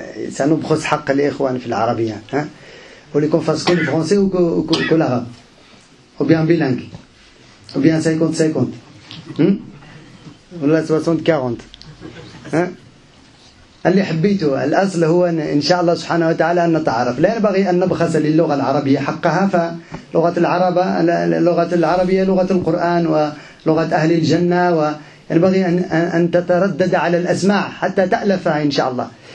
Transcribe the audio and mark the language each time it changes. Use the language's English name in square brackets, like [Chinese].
[French] Ça nous brosse [Arabic] حق الإخوان في العربية. [French] Vous voulez qu'on fasse que le français ou que l'arabe? Ou bien bilingue? Ou bien 50-50? [Arabic] ولا 60-40؟ اللي حبيته الأصل هو إن شاء الله سبحانه وتعالى أن نتعرف. لا ينبغي أن نبخس للغة العربية حقها، فلغة اللغة العربية لغة القرآن ولغة أهل الجنة، وينبغي أن تتردد على الأسماع حتى تألفها إن شاء الله.